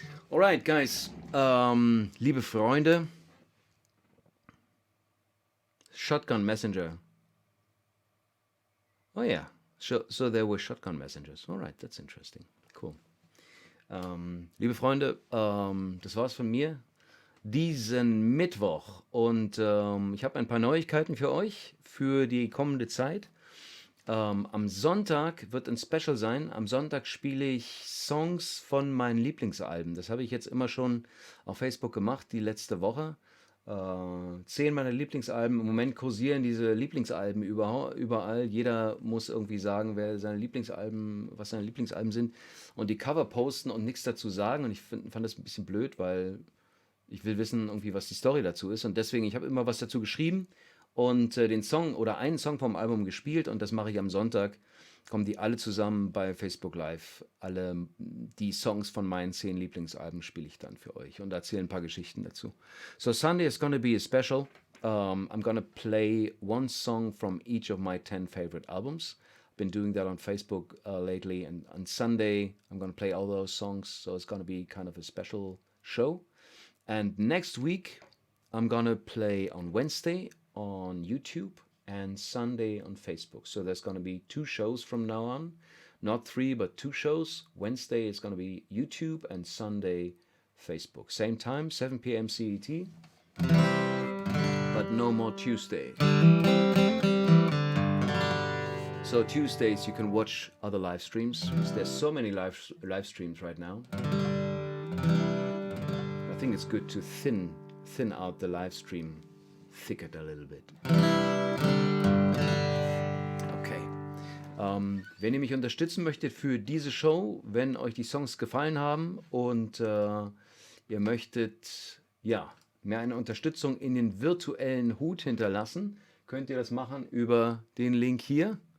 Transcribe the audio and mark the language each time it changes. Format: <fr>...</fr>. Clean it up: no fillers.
<en>Alright, guys.</en> <de>Liebe Freunde.</de> <en>Shotgun Messenger. Oh yeah. So there were shotgun messengers. Alright, that's interesting. Cool.</en> <de>Liebe Freunde, das war's von mir diesen Mittwoch und ich habe ein paar Neuigkeiten für euch für die kommende Zeit. Am Sonntag wird ein Special sein. Am Sonntag spiele ich Songs von meinen Lieblingsalben. Das habe ich jetzt immer schon auf Facebook gemacht, die letzte Woche. 10 meiner Lieblingsalben. Im Moment kursieren diese Lieblingsalben überall. Jeder muss irgendwie sagen, was seine Lieblingsalben sind und die Cover posten und nichts dazu sagen. Und ich fand das ein bisschen blöd, weil ich will wissen, irgendwie, was die Story dazu ist. Und deswegen, ich habe immer was dazu geschrieben und den Song oder einen Song vom Album gespielt. Und das mache ich am Sonntag. Kommen die alle zusammen bei Facebook Live. Alle die Songs von meinen 10 Lieblingsalben spiele ich dann für euch und erzähle ein paar Geschichten dazu.</de> <en>So Sunday is gonna be a special. I'm gonna play one song from each of my 10 favorite albums. I've been doing that on Facebook lately, and on Sunday I'm gonna play all those songs. So it's gonna be kind of a special show. And next week I'm gonna play on Wednesday on YouTube and Sunday on Facebook. So there's going to be 2 shows from now on. Not 3, but 2 shows. Wednesday is going to be YouTube and Sunday Facebook. Same time, 7 p.m. CET. But no more Tuesday. So Tuesdays you can watch other live streams. Because there's so many live streams right now. I think it's good to thin out the live stream thicket a little bit.</en> <de>Wenn ihr mich unterstützen möchtet für diese Show, wenn euch die Songs gefallen haben und ihr möchtet ja, mir eine Unterstützung in den virtuellen Hut hinterlassen, könnt ihr das machen über den Link hier.</de>